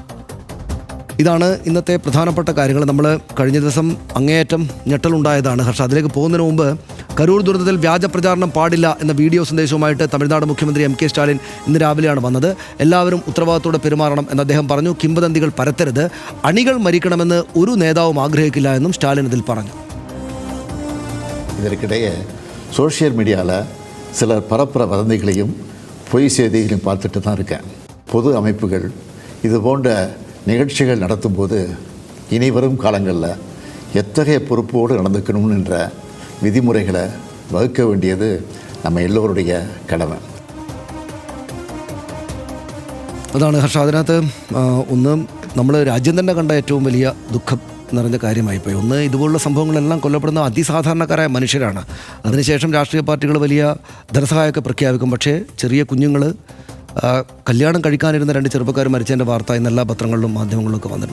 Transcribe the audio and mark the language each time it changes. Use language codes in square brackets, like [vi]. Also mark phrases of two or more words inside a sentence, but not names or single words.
[ml] ഇതാണ് ഇന്നത്തെ പ്രധാനപ്പെട്ട കാര്യങ്ങൾ. നമ്മൾ കഴിഞ്ഞ ദിവസം അങ്ങേയറ്റം ഞെട്ടലുണ്ടായതാണ് ഹർഷ. അതിലേക്ക് പോകുന്നതിന് മുമ്പ് കരൂർ ദുരന്തത്തിൽ വ്യാജ പ്രചാരണം പാടില്ല എന്ന വീഡിയോ സന്ദേശവുമായിട്ട് തമിഴ്നാട് മുഖ്യമന്ത്രി MK സ്റ്റാലിൻ ഇന്ന് രാവിലെയാണ് വന്നത്. എല്ലാവരും ഉത്തരവാദിത്തോടെ പെരുമാറണം എന്ന് അദ്ദേഹം പറഞ്ഞു. കിംവദന്തികൾ പരത്തരുത്, അണികൾ മരിക്കണമെന്ന് ഒരു നേതാവും ആഗ്രഹിക്കില്ല എന്നും സ്റ്റാലിൻ ഇതിൽ പറഞ്ഞു. [ta] இதற்கிடையே [en] social media [ta] சிலர் பரப்புற வதந்திகளையும் பொய் செய்திகளையும் பார்த்துட்டு தான் இருக்கேன். பொது அமைப்புகள் இது போன்ற நிகழ்ச்சிகள் நடத்தும்போது இனி வரும் காலங்களில் எத்தகைய பொறுப்போடு நடந்துக்கணும் என்ற விதிமுறைகளை வகுக்க வேண்டியது நம்ம எல்லோருடைய கடமை. [ml] അതാണ് ഹർഷ. അതിനകത്ത് ഒന്ന് നമ്മൾ രാജ്യം തന്നെ കണ്ട ഏറ്റവും വലിയ ദുഃഖം നിറഞ്ഞ കാര്യമായിപ്പോയി. ഒന്ന്, ഇതുപോലുള്ള സംഭവങ്ങളെല്ലാം കൊല്ലപ്പെടുന്ന അതിസാധാരണക്കാരായ മനുഷ്യരാണ്. അതിനുശേഷം രാഷ്ട്രീയ പാർട്ടികൾ വലിയ ധനസഹായമൊക്കെ പ്രഖ്യാപിക്കും. പക്ഷേ ചെറിയ കുഞ്ഞുങ്ങൾ, കല്യാണം കഴിക്കാനിരുന്ന 2 ചെറുപ്പക്കാർ മരിച്ചതിൻ്റെ വാർത്ത ഇന്ന് എല്ലാ പത്രങ്ങളിലും മാധ്യമങ്ങളിലൊക്കെ വന്നിട്ടുണ്ട്.